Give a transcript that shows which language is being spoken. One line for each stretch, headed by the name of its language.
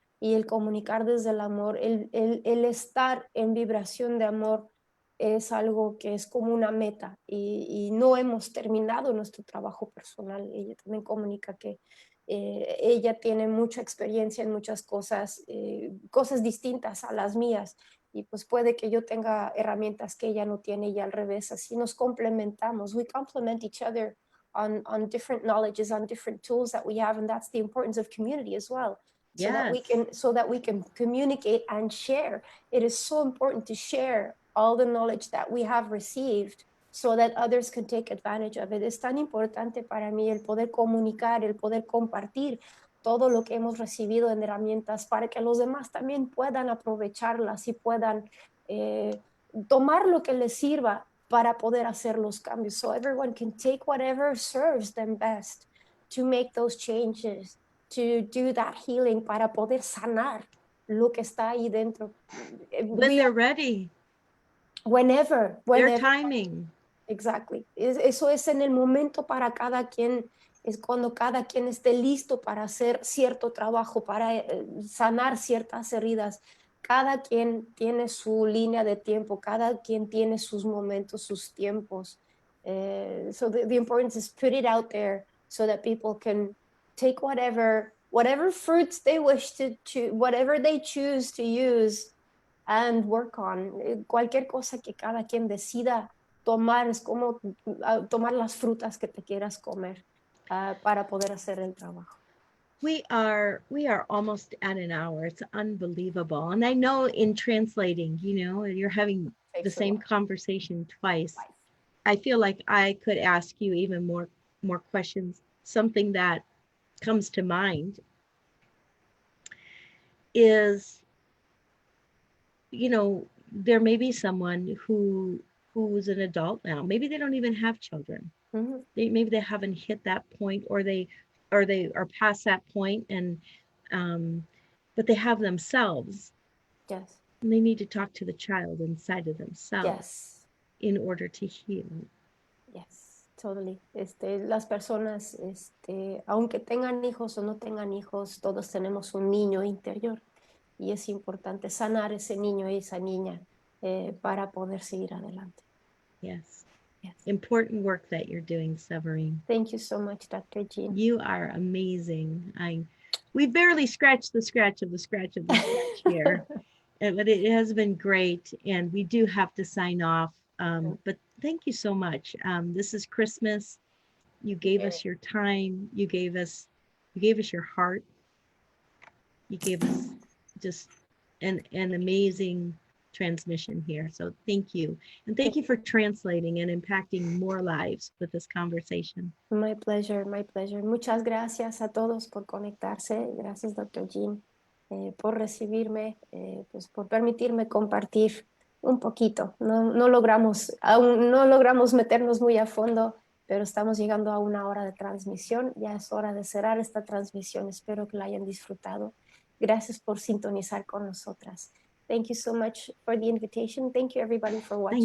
Spanish: Y el comunicar desde el amor, el estar en vibración de amor es algo que es como una meta y no hemos terminado nuestro trabajo personal. Ella también comunica que ella tiene mucha experiencia en muchas cosas, cosas distintas a las mías, y pues puede que yo tenga herramientas que ella no tiene y al revés, así nos complementamos.
English: We complement each other on different knowledges, on different tools that we have, and that's the importance of community as well. Yes. So that we can communicate and share. It is so important to share all the knowledge that we have received so that others can take advantage of it.
Spanish: Es tan importante para mí el poder comunicar, el poder compartir todo lo que hemos recibido en herramientas para que los demás también puedan aprovecharlas y puedan tomar lo que les sirva para poder hacer los cambios.
English: So everyone can take whatever serves them best to make those changes, to do that healing,
Spanish: para poder sanar lo que está ahí dentro.
English: When they're ready, Whenever, their whenever. timing. Exactly.
Spanish: Eso es en el momento para cada quien, es cuando cada quien esté listo para hacer cierto trabajo, para sanar ciertas heridas. Cada quien tiene su línea de tiempo, cada quien tiene sus momentos, sus tiempos.
English: So the importance is put it out there so that people can take whatever fruits they wish to whatever they choose to use and work on.
Spanish: Cualquier cosa que cada quien decida tomar, es como tomar las frutas que te quieras comer para poder hacer el trabajo.
English: We are almost at an hour. It's unbelievable. And I know in translating, you're having the Takes a same while. conversation twice. I feel like I could ask you even more questions. Something that comes to mind is, there may be someone who's an adult now. Maybe they don't even have children. Mm-hmm. Maybe they haven't hit that point, or they are past that point, and but they have themselves. Yes. And they need to talk to the child inside of themselves Yes. in order to heal. Yes. Totally.
Spanish: Las personas, aunque tengan hijos o no tengan hijos, todos tenemos un niño interior y es importante sanar ese niño y esa niña para poder seguir adelante.
English: Yes. Yes. important work that you're doing, Severine. Thank you so much, Dr. Jeanne. You are amazing. We barely scratched the scratch of the scratch of the scratch here, but it has been great. And we do have to sign off. But thank you so much. This is Christmas. You gave us your time. You gave us your heart. You gave us just an amazing transmission here. So thank you. And thank you for translating and impacting more lives with this conversation. My pleasure, my pleasure.
Spanish: Muchas gracias a todos por conectarse. Gracias, Dr. Jeanne, por recibirme, pues por permitirme compartir un poquito. Aún no logramos meternos muy a fondo, pero estamos llegando a una hora de transmisión. Ya es hora de cerrar esta transmisión. Espero que la hayan disfrutado. Gracias por sintonizar con nosotras.
English: Thank you so much for the invitation. Thank you, everybody, for watching.